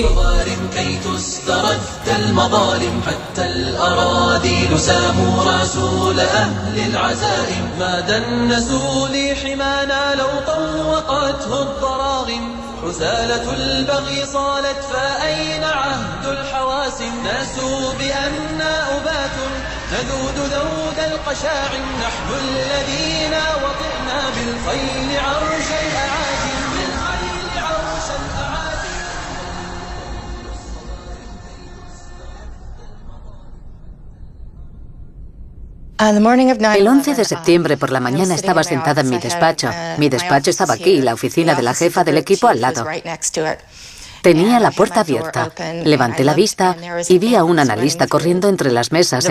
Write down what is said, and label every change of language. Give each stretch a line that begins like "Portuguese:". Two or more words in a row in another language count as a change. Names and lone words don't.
Arabic: كي تسترد المظالم حتى الأراضي ساموا رسول أهل العزائم ما دنسوا لحمانا لو طوقته الضراغم رسالة البغي صالت فأين عهد الحواسم ناسوا بأننا أبات نذود ذود القشاع نحن الذين وطئنا بالخيل عرش الأعاجم بالخيل عرش الأعاجم.
Spanish: El 11 de septiembre por la mañana estaba sentada en mi despacho. Mi despacho estaba aquí y la oficina de la jefa del equipo al lado. Tenía la puerta abierta. Levanté la vista y vi a un analista corriendo entre las mesas.